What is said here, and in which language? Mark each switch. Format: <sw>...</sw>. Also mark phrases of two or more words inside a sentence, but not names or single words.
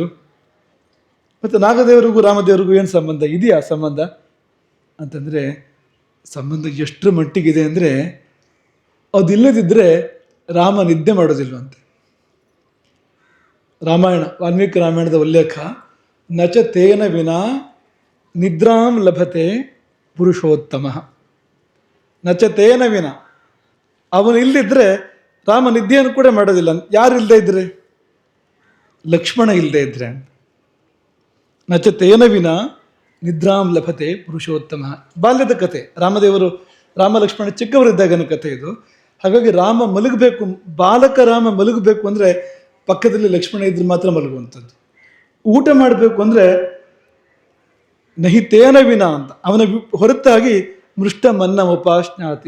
<kn>ಮತ್ತು ನಾಗದೇವರಿಗೂ ರಾಮದೇವರಿಗೂ ಏನು ಸಂಬಂಧ ಇದೆಯಾ? ಸಂಬಂಧ ಅಂತಂದರೆ ಸಂಬಂಧ ಎಷ್ಟರ ಮಟ್ಟಿಗಿದೆ ಅಂದರೆ, ಅದಿಲ್ಲದಿದ್ದರೆ ರಾಮ ನಿದ್ದೆ ಮಾಡೋದಿಲ್ವಂತೆ. ರಾಮಾಯಣ, ವಾಲ್ಮೀಕಿ ರಾಮಾಯಣದ ಉಲ್ಲೇಖ,</kn> <sa>ನಚ ತೇನ ವಿನಾ ನಿದ್ರಾಂ ಲಭತೆ ಪುರುಷೋತ್ತಮ. ನಚ ತೇನ ವಿನ,</sa> <kn>ಅವನು ಇಲ್ಲದಿದ್ದರೆ ರಾಮ ನಿದ್ದೆಯನ್ನು ಕೂಡ ಮಾಡೋದಿಲ್ಲ. ಯಾರು ಇಲ್ಲದೆ ಇದ್ರೆ? ಲಕ್ಷ್ಮಣ ಇಲ್ಲದೆ ಇದ್ರೆ.</kn> <sa>ನಚ ತೇನ ವಿನ ನಿದ್ರಾಂ ಲಭತೆ ಪುರುಷೋತ್ತಮ.</sa> <kn>ಬಾಲ್ಯದ ಕಥೆ, ರಾಮ ಲಕ್ಷ್ಮಣ ಚಿಕ್ಕವರಿದ್ದಾಗನ ಕಥೆ ಇದು. ಹಾಗಾಗಿ ರಾಮ ಮಲಗಬೇಕು, ಬಾಲಕ ರಾಮ ಮಲಗಬೇಕು ಅಂದರೆ ಪಕ್ಕದಲ್ಲಿ ಲಕ್ಷ್ಮಣ ಇದ್ರೆ ಮಾತ್ರ ಮಲಗುವಂಥದ್ದು. ಊಟ ಮಾಡಬೇಕು ಅಂದರೆ</kn> <sa>ನಹಿ ತೇನ ವಿನ</sa> <kn>ಅಂತ, ಅವನ ಹೊರತಾಗಿ</kn> <sa>ಮೃಷ್ಟ ಮನ್ನ ಉಪಾಶ್ನಾತಿ.</sa>